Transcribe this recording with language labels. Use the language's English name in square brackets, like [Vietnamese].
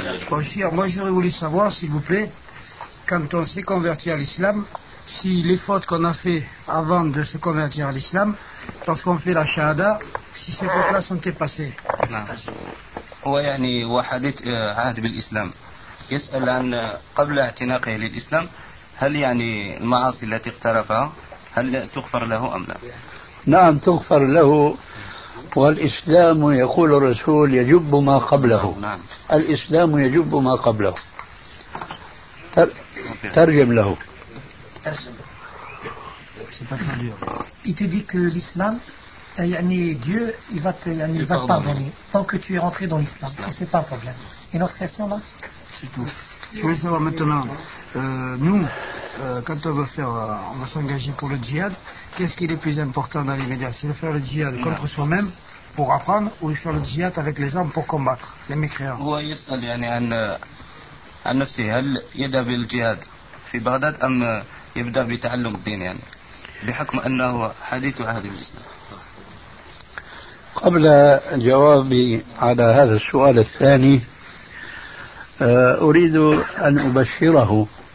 [French] Monsieur, moi j'aurais voulu savoir s'il vous plaît, quand on s'est converti à l'islam, si les fautes qu'on a fait avant de se convertir à l'islam, lorsqu'on fait la shahada, si ces fautes-là sont effacées. [Arabic] ويعني وحدت عهد بالإسلام. يسأل عن قبل اعتناقه للإسلام، هل يعني المعاصي التي اقترفها هل تغفر له أم لا؟ نعم تغفر له، والإسلام يقول الرسول يجب ما قبله. الإسلام يجب ما قبله. ترجم له. [French] C'est pas très dur. Il te dit que l'islam, Dieu, il va te pardonner tant que tu es rentré dans l'islam. Et c'est pas un problème. Et notre question là? C'est tout. Je voulais savoir maintenant, quand on va s'engager pour le djihad, qu'est-ce qui est le plus important dans l'immédiat? C'est de faire le djihad contre soi-même pour apprendre, ou de faire le djihad avec les hommes pour combattre les mécréants? Oui, il y a un FC, il y a le djihad. [Arabic] في بغداد أم يبدأ بتعلم الدين يعني بحكم أنه حديث عهد الإسلام؟ قبل جوابي على هذا السؤال الثاني أريد أن أبشره